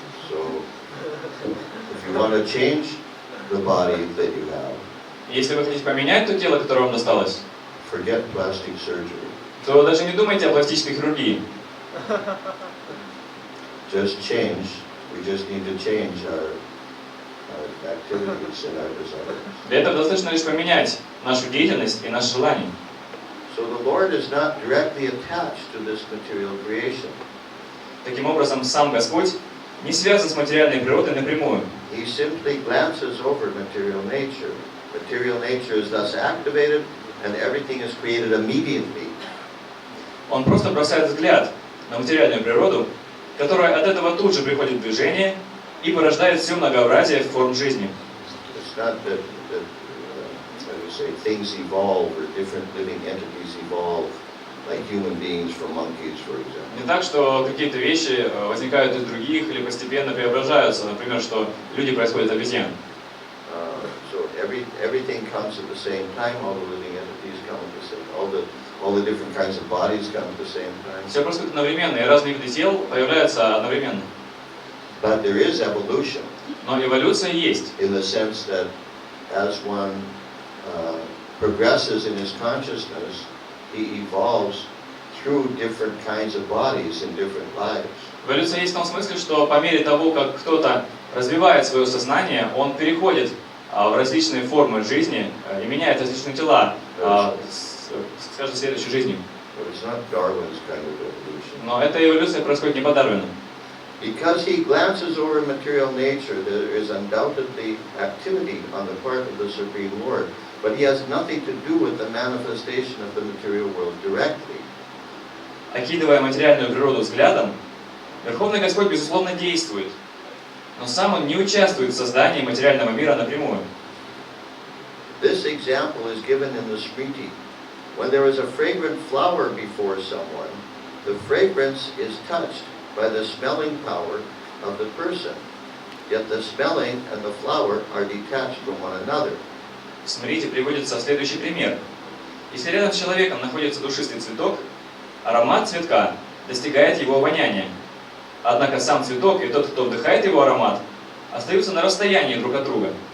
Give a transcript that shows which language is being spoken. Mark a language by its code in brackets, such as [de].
[en] So, if you want to change the body that you have, [ru] Если вы хотите поменять то тело, которое вам досталось, [en] forget plastic surgery. [ru] то даже не думайте о пластической хирургии. [en] Just change. We just need to change our activities and our desires. [ru] Для этого достаточно лишь поменять нашу деятельность и наши желания. [en] So the Lord is not directly attached to this material creation. [ru] Таким образом, сам Господь не связан с материальной природой напрямую. [en] He simply glances over material nature. Material nature is thus activated, and everything is created immediately. [ru] Он просто бросает взгляд на материальную природу, которая от этого тут же приходит в движение и порождает все многообразие форм жизни. [en] It's not that how do you say, things evolve or different living entities evolve, like human beings from monkeys, for example. [ru] Не так, что какие-то вещи возникают из других или постепенно преображаются, например, что люди происходят от обезьян. [en] So everything comes at the same time. All the living entities come at the same. All the different kinds of bodies come at the same time. [ru] Все происходит одновременно, и разные виды тел появляются одновременно. [en] But there is evolution. [ru] Но эволюция есть. [en] In the sense that as one progresses in his consciousness, he evolves through different kinds of bodies in different lives. [ru] Эволюция есть в том смысле, что по мере того, как кто-то развивает свое сознание, он переходит в различные формы жизни и меняет различные тела с каждой следующей жизнью. [en] But it's not Darwin's kind of evolution. [ru] Но эта эволюция происходит не по Дарвину. [en] Because he glances over material nature, there is undoubtedly activity on the part of the Supreme Lord, but he has nothing to do with the manifestation of the material world directly. [ru] Окидывая материальную природу взглядом, Верховный Господь, безусловно, действует, но сам Он не участвует в создании материального мира напрямую. [en] This example is given in the Smriti. When there is a fragrant flower before someone, the fragrance is touched by the smelling power of the person. Yet the smelling and the flower are detached from one another. [ru] В Смрите приводится следующий пример. Если рядом с человеком находится душистый цветок, аромат цветка достигает его обоняния. Однако сам цветок и тот, кто вдыхает его аромат, остаются на расстоянии друг от друга.